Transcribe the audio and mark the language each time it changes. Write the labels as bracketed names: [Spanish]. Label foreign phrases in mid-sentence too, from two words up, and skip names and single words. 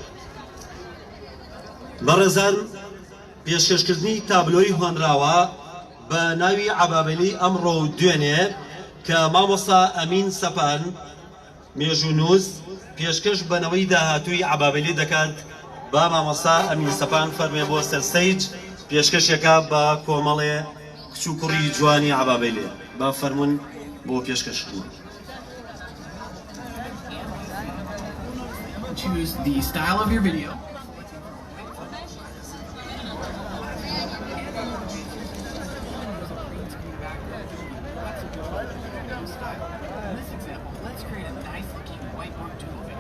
[Central Kurdish] بەڕێزان، پێشکەشکردنی تابلۆی هۆنراوە بە ناوی عەبابەلی ئەمڕۆ و دوێنێ کە مامۆستا ئەمین سەپان مێژوونووس پێشکەش بەنەوەی داهاتووی عەبابەلی دەکات. با مامۆستا ئەمین سەپان فەرمێ بۆ سەرستەیج پێشکەشێکە بە کۆمەڵێ کچ و کوڕی جوانی عەبابەلێ. با فەرمون بۆ پێشکەشکردن. [English] Choose the style of your video. In this example, let's create a nice looking whiteboard doodle video.